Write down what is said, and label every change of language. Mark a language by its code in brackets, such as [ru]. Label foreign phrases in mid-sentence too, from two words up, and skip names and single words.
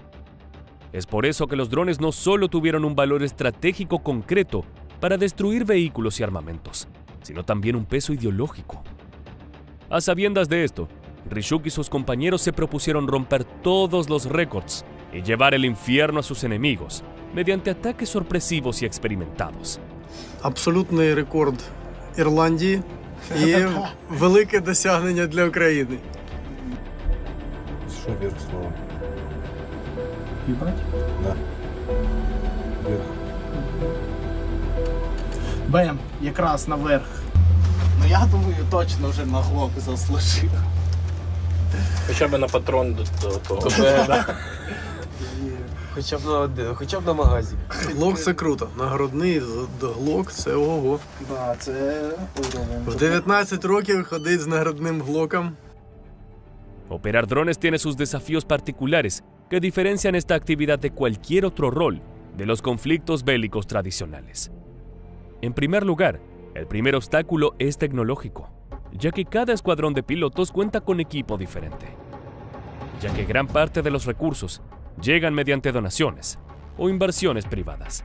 [es] Es por eso que los drones no solo tuvieron un valor estratégico concreto para destruir vehículos y armamentos, sino también un peso ideológico. A sabiendas de esto, Rishuk y sus compañeros se propusieron romper todos los récords y llevar el infierno a sus enemigos mediante ataques sorpresivos y experimentados. [uk] Абсолютний рекорд Ірландії і велике досягнення для України. [ru] Что вверх слово? Їбать? Да. Вверх. [uk] Бем, якраз наверх. Ну я думаю, точно вже на глок заслужив. Хоча б на патрон до того. Хоча б на магазі. Глок це круто. Нагородний глок це ого. Да, це уровень. В 19 років ходить з нагородним глоком. [es] Operar drones tiene sus desafíos particulares que diferencian esta actividad de cualquier otro rol de los conflictos bélicos tradicionales. En primer lugar, el primer obstáculo es tecnológico, ya que cada escuadrón de pilotos cuenta con equipo diferente, ya que gran parte de los recursos llegan mediante donaciones o inversiones privadas.